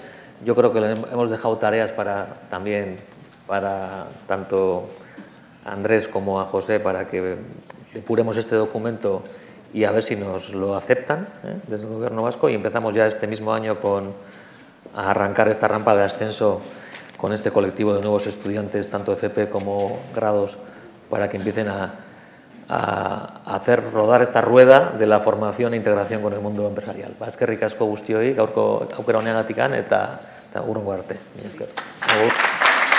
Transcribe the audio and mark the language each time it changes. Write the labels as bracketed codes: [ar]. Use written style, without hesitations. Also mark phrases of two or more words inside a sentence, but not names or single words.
[es] Yo creo que hemos dejado tareas también para tanto a Andrés como a José para que depuremos este documento y a ver si nos lo aceptan desde el Gobierno vasco, y empezamos ya este mismo año a arrancar esta rampa de ascenso con este colectivo de nuevos estudiantes, tanto FP como grados, para que empiecen a hacer rodar esta rueda de la formación e integración con el mundo empresarial. [eu] Eskerrik asko guztioi, gaurko aukera honeagatik eta hurrengo arte.